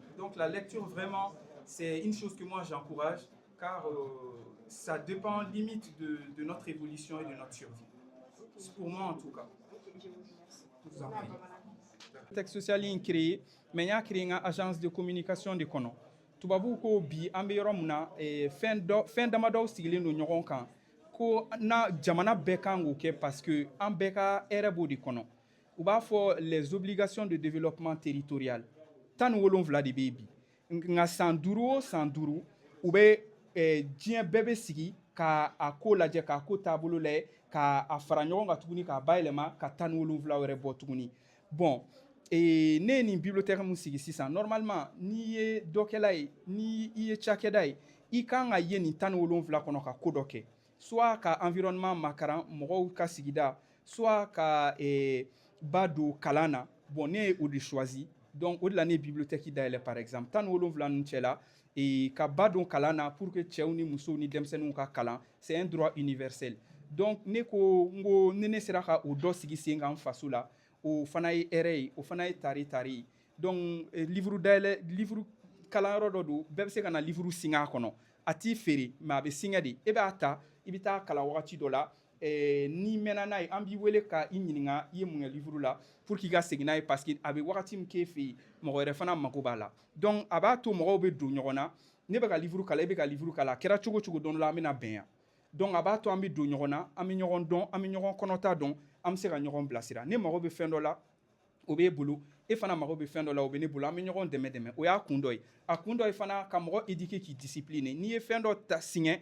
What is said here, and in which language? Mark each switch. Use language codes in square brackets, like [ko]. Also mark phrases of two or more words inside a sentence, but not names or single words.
[fr] Donc la lecture, vraiment, c'est une chose que moi j'encourage, car ça dépend limite de notre évolution et de notre survie. C'est pour moi en tout cas. Je vous remercie. Je vous en prie. Texte social est créé, mais il y a créé une agence de communication de kono. [bm] Tubabu ko bi an bɛ yɔrɔ min na fɛn damadɔ sigilen don ɲɔgɔn kan ko na jamana bɛɛ kan k'o kɛ [fr] parce que [bm] an bɛɛ ka hɛrɛ b'o de kɔnɔ. U b'a fɔ [fr] les obligations de développement territorial [bm] 17 de bɛ yen bi nka san 5 o san 5 u bɛ diɲɛ bɛɛ bɛ sigi ka a ko lajɛ k'a ko taabolo lajɛ k'a fara ɲɔgɔn kan tuguni k'a bayɛlɛma ka 17 wɛrɛ bɔ tuguni. [fr] Bon, et [bm] ne ni bibliothèque mun sigi sisan normalement n'i ye dɔkɛla ye ni i ye cakɛda ye i kan ka ye nin 17 kɔnɔ ka ko dɔ kɛ soit ka environnement makaran mɔgɔw ka sigida soit ka ba don kalan na bon ne ye o de choisi donc o de la ne ye bibliothèque dayɛlɛ [fr] par exemple [bm] 17 ninnu cɛla ka ba don kalan na [fr] pour que [bm] cɛw ni musow ni denmisɛnninw ka kalan [fr] c'est un droit universel donc [bm] ne ko n ko ni ne sera ka o dɔ sigi sen kan n faso la o fana ye hɛrɛ ye o fana ye tari ye [fr] donc livre [bm] dayɛlɛ livre kalanyɔrɔ dɔ don bɛɛ bɛ se ka na livre sing'a kɔnɔ a t'i feere mais a bɛ singɛ de e b'a ta i bɛ taa kalan wagati dɔ la n'i mɛnna n'a ye an b'i wele ka i ɲininka i ye mun kɛ livre la [fr] pour qu'il [bm] ka segin n'a ye [fr] parce que [bm] a bɛ wagati min k'e fɛ yen mɔgɔ wɛrɛ fana mago b'a la donc a b'a to mɔgɔw bɛ don ɲɔgɔn na ne bɛ ka livre kalan e bɛ ka livre kalan a kɛra cogo cogo don dɔ la an bɛna bɛn yan donc a b'a to an bɛ don ɲɔgɔn na an bɛ ɲɔgɔn dɔn an bɛ ɲɔgɔn kɔnɔta dɔn an bɛ se ka ɲɔgɔn bilasira ne mago bɛ fɛn dɔ la o b'e bolo e fana mago bɛ fɛn dɔ la o bɛ ne bolo an bɛ ɲɔgɔn dɛmɛ o y'a kun dɔ ye a kun dɔ ye fana ka mɔgɔ éduquer k'i discipline n'i ye fɛn dɔ siŋɛ